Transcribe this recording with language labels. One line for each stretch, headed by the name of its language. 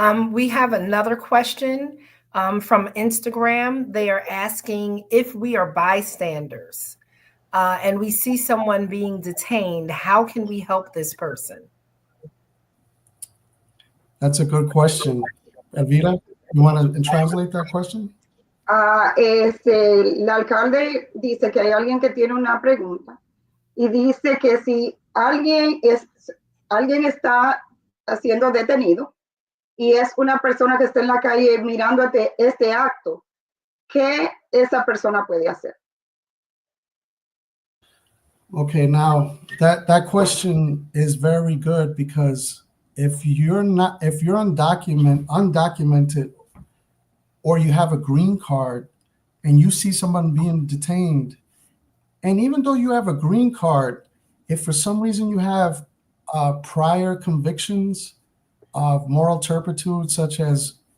English: We have another question from Instagram. They are asking if we are bystanders and we see someone being detained, how can we help this person? That's a good question. Elvira, you want to translate that question?
Spanish: El alcalde dice que hay alguien que tiene una pregunta y dice que si alguien está siendo detenido y es una persona que está en la calle mirando este acto, ¿qué esa persona puede hacer?
English: Okay, now that question is very good because if you're undocumented or you have a green card and you see someone being detained, and even though you have a green card, if for some reason you have prior convictions of moral turpitude, such as